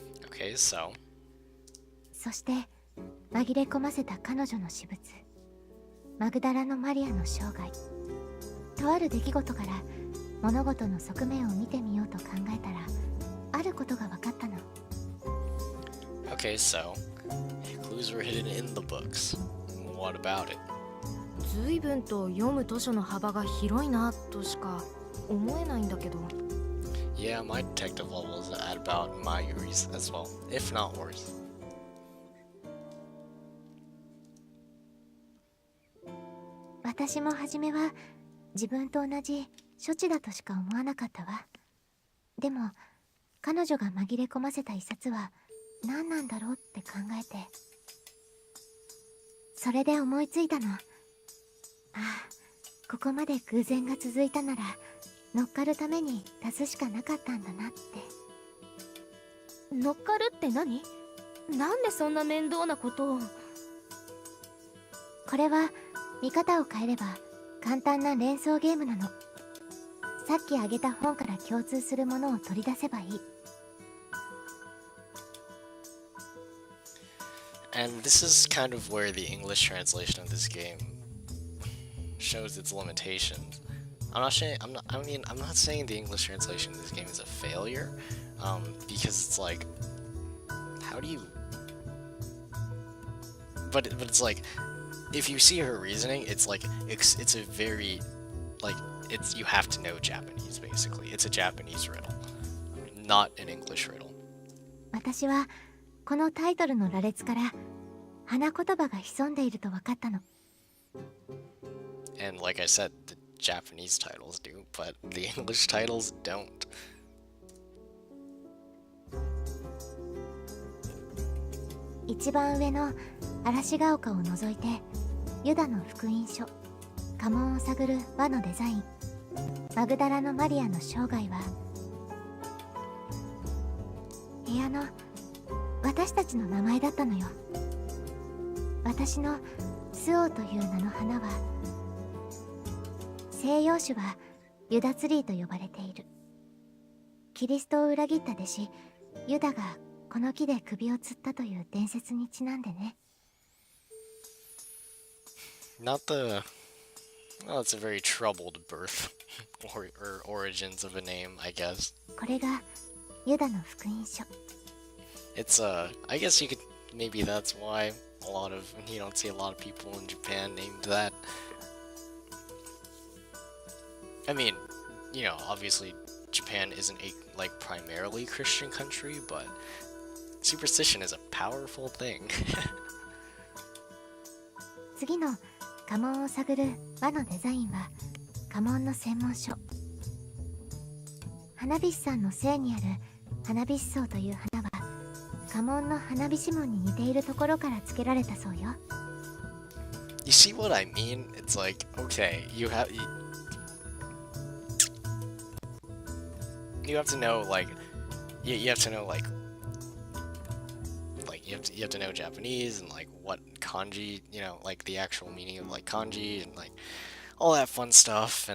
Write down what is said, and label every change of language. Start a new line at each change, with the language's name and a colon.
English: Okay, so
Japanese: そして紛れ込ませた彼女の私物、マグダラのマリアの生涯。とある出来事から物事の側面を見てみようと考えたら、あることが分かったの。
English: okay, so clues were hidden in the books. What about it?
Japanese: 随分と読む図書の幅が広いなとしか思えないんだけど。
English: Yeah, my detective level is at about Mayuri's as well, if not worse.
Japanese: 私も初めは自分と同じ処置だとしか思わなかったわ。でも彼女が紛れ込ませた一冊は何なんだろうって考えて、それで思いついたの。ああ、ここまで偶然が続いたなら乗っかるために足すしかなかったんだなって。乗っかるって何？なんでそんな面倒なことを。これは見方を変えれば簡単な連想ゲームなの。さっきあげた本から共通するものを取り出せばいい。
English: And this is kind of where the English translation of this game shows its limitations. I'm not saying the English translation of this game is a failure, because it's like, how do you? But it's like, if you see her reasoning, it's like it's a very, like, it's, you have to know Japanese basically. It's a Japanese riddle, not an English riddle.
Japanese: 私はこのタイトルの羅列から花言葉が潜んでいると分かったの。
English: And like I said, the Japanese titles do, but the English titles don't.
Japanese: 一番上の嵐ヶ丘を除いてユダの福音書、家紋を探る輪のデザイン、マグダラのマリアの生涯は部屋の私たちの名前だったのよ。私のスオーという名の花は、西洋種はユダツリーと呼ばれている。キリストを裏切った弟子ユダがこの木で首を吊ったという伝説にちなんでね。
English: Not the... Well, it's a very troubled birth or origins of a name, I guess.
Japanese: これがユダの福音書。
English: It's I guess you could... Maybe that's why a lot of... You don't see a lot of people in Japan named that. I mean, you know, obviously Japan isn't a, like, primarily Christian country, but superstition is a powerful thing.
Japanese: 次の家紋を探る輪のデザインは家紋の専門書。花火師さんの姓にある花火師草という花は家紋の花火師紋に似ているところから付けられたそうよ。
English: You see what I mean? It's like, okay, you have to know, like, you have to know, like you have to know Japanese and like what kanji, you know, like the actual meaning of like kanji and like all that fun stuff.